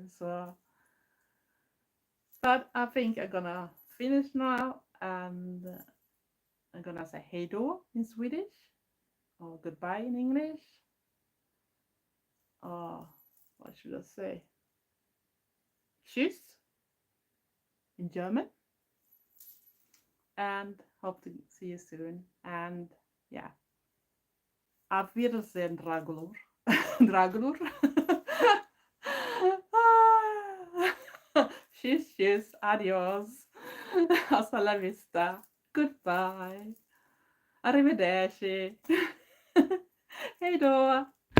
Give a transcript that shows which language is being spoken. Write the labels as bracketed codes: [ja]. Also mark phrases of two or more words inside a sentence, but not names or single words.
[en] So, but I think I'm gonna finish now, and I'm gonna say [sv] hej då [en] in Swedish, or goodbye in English, or what should I say? Tschüss in German, and hope to see you soon. And yeah, [de] auf Wiedersehen, Dragulor. Dragulor. Tschüss, tschüss, [es] adios. Hasta la vista. Goodbye. [sv] Arrivederci. Hej då.